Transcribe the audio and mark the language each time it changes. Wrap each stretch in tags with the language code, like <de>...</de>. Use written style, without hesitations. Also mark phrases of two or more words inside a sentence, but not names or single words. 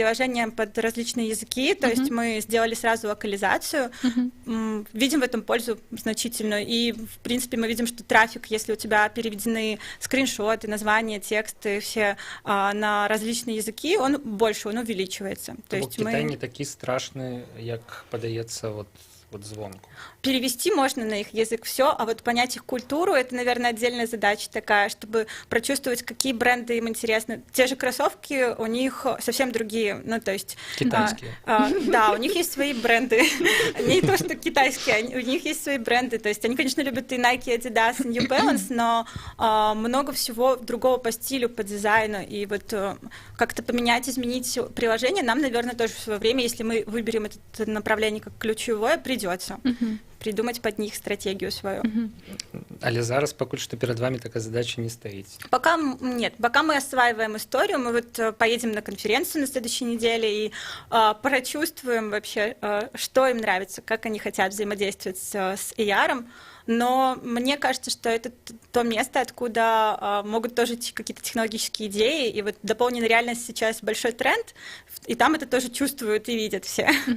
<ru>приложение под различные языки, то есть мы сделали сразу локализацию, видим в этом пользу значительную, и в принципе мы видим, что трафик, если у тебя переведены скриншоты, названия, тексты все на различные языки, он больше, он увеличивается. То есть</ru> <be>Китай не такі страшны, як падаецца вот звонку.</be> <ru>перевести можно на их язык все, а вот понять их культуру, это, наверное, отдельная задача такая, чтобы прочувствовать, какие бренды им интересны. Те же кроссовки, у них совсем другие, ну, то есть... Китайские. Да, у них есть свои бренды, не то, что китайские, у них есть свои бренды, то есть они, конечно, любят и Nike, Adidas, и New Balance, но много всего другого по стилю, по дизайну, и вот как-то поменять, изменить приложение нам, наверное, тоже в свое время, если мы выберем это направление как ключевое, придется придумать под них стратегию свою.</ru> <be>Але зараз пакуль што перад вами такая задача не стаіць.</be> <ru>Пока нет, пока мы осваиваем историю, мы вот поедем на конференцию на следующей неделе и прочувствуем вообще, что им нравится, как они хотят взаимодействовать с AR. Но мне кажется, что это то место, откуда могут тоже идти какие-то технологические идеи, и вот дополненная реальность сейчас большой тренд, и там это тоже чувствуют и видят все.</ru>